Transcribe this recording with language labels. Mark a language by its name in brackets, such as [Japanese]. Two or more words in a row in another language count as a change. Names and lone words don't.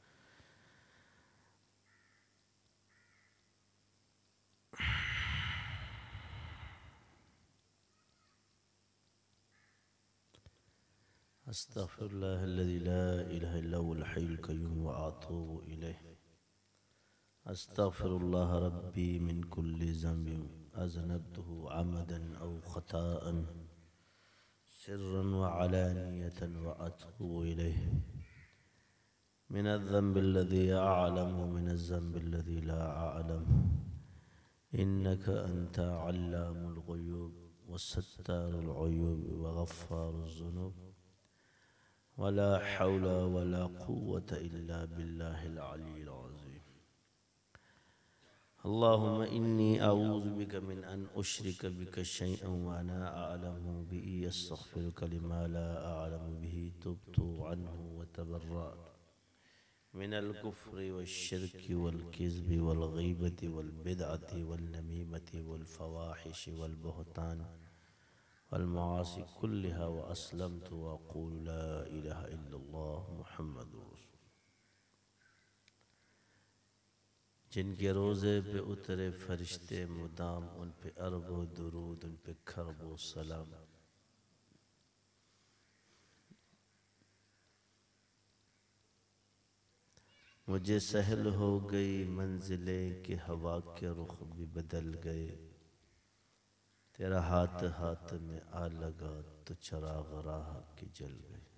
[Arabic] أستغفر الله الذي لا إله إلا هو الحي القيوم وأتوب إليه. أستغفر الله ربي من كل ذنب أذنبته عمدا أو خطأ سرا وعلانية وأتوب إليه من الذنب الذي أعلم ومن الذنب الذي لا أعلم إنك أنت علام الغيوب وستار العيوب وغفار الذنوب ولا حول ولا قوة إلا بالله العلي العظيم. اللهم إني أعوذ بك من أن أشرك بك شيئا وأنا أعلم به أستغفرك لما لا أعلم به تبت عنه وتبرأت من الكفر والشرك والكذب والغيبة والبدعة والنميمة والفواحش والبهتان والمعاصي كلها وأسلمت وأقول لا إله إلا الله محمد رسول الله. [Urdu] جن کے روضے پہ اترے فرشتے مدام ان پہ اربوں درود ان پہ کھربوں سلام. مجھے سہل ہو گئیں منزلیں کہ ہوا کے رخ بھی بدل گئے، ترا ہاتھ ہاتھ میں آ لگا تو چراغ راہ کے جل گئے.